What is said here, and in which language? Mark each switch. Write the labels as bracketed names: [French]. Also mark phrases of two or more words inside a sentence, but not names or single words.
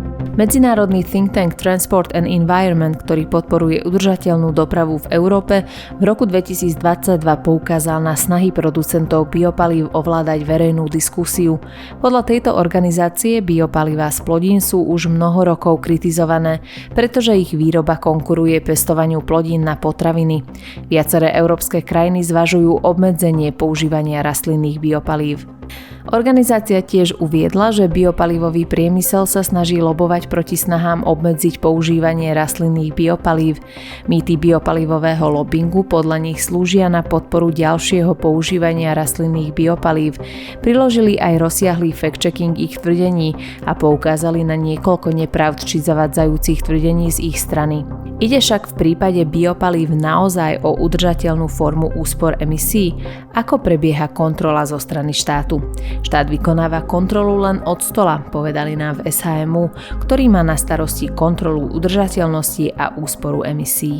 [Slovak] Medzinárodný [English] think tank [Slovak] Transport and Environment, ktorý podporuje udržateľnú dopravu v Európe, v roku 2022 poukázal na snahy producentov biopalív ovládať verejnú diskusiu. Podľa tejto organizácie biopalivá z plodín sú už mnoho rokov kritizované, pretože ich výroba konkuruje pestovaniu plodín na potraviny. Viaceré európske krajiny zvažujú obmedzenie používania rastlinných biopalív. Organizácia tiež uviedla, že biopalivový priemysel sa snaží lobovať proti snahám obmedziť používanie rastlinných biopalív. Mýty biopalivového lobingu podľa nich slúžia na podporu ďalšieho používania rastlinných biopalív. Priložili aj rozsiahlý fact-checking ich tvrdení a poukázali na niekoľko nepravd či zavadzajúcich tvrdení z ich strany. Ide však v prípade biopalív naozaj o udržateľnú formu úspor emisí? Ako prebieha kontrola zo strany štátu? Štát vykonáva kontrolu len od stola, povedali nám v SHMU, ktorý má na starosti kontrolu udržateľnosti a úsporu emisí.